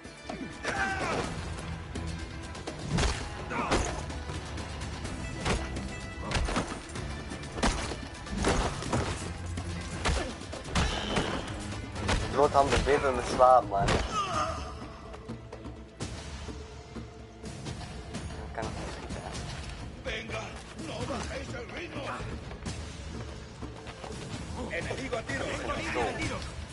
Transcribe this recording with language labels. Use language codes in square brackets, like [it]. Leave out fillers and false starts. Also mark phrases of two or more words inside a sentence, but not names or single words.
[nl] Het wordt aan de bibben met slaan, man. Dat kan nog niet schieten. [es] Venga, no bajéis el ritmo. Enemigo a tiro. Enemigo a tiro.